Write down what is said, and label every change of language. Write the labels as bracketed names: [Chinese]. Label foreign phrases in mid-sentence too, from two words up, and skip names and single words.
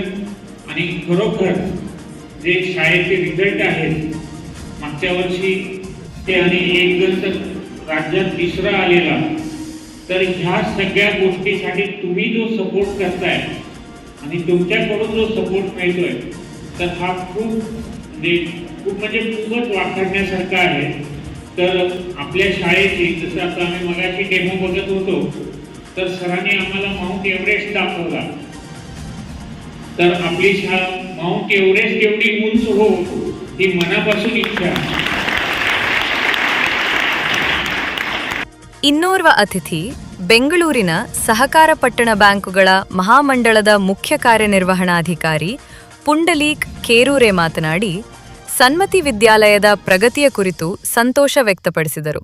[Marathi] आणि खरोखर जे शाळेचे रिझल्ट आहेत मागच्या वर्षी ते आणि एक जण तर राज्यात तिसरा आलेला, तर ह्या सगळ्या गोष्टीसाठी तुम्ही जो सपोर्ट करताय आणि तुमच्याकडून जो सपोर्ट मिळतोय तर हा खूपच वाखाणण्यासारखा आहे. तर आपल्या शाळेची जसं आता आम्ही मगाशी डेमो बघत होतो तर सरांनी आम्हाला माउंट एव्हरेस्ट दाखवला. तर आपली शाळा माउंट एव्हरेस्ट एवढी उंच हो ही मनापासून इच्छा. [Kannada] ಇನ್ನೋರ್ವ ಅತಿಥಿ ಬೆಂಗಳೂರಿನ ಸಹಕಾರ ಪಟ್ಟಣ ಬ್ಯಾಂಕುಗಳ ಮಹಾಮಂಡಳದ ಮುಖ್ಯ ಕಾರ್ಯನಿರ್ವಹಣಾಧಿಕಾರಿ ಪುಂಡಲೀಕ್ ಕೇರೂರೆ ಮಾತನಾಡಿ ಸನ್ಮತಿ ವಿದ್ಯಾಲಯದ ಪ್ರಗತಿಯ ಕುರಿತು ಸಂತೋಷ ವ್ಯಕ್ತಪಡಿಸಿದರು.